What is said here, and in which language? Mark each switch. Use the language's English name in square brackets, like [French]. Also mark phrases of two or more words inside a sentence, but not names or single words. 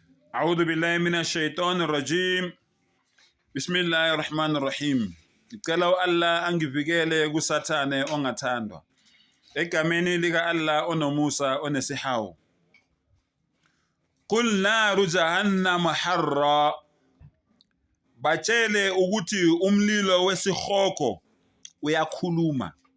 [Arabic] أعوذ بالله من الشيطان الرجيم. بسم الله الرحمن الرحيم. [Zulu] Ngicela uAllah angivikele kusathane ongathandwa. Egameni lika Allah onomusa onesihawu. [Arabic] قل نار جهنم حرا. [Zulu] Batshele ukuthi umlilo wesihoko uyakhuluma.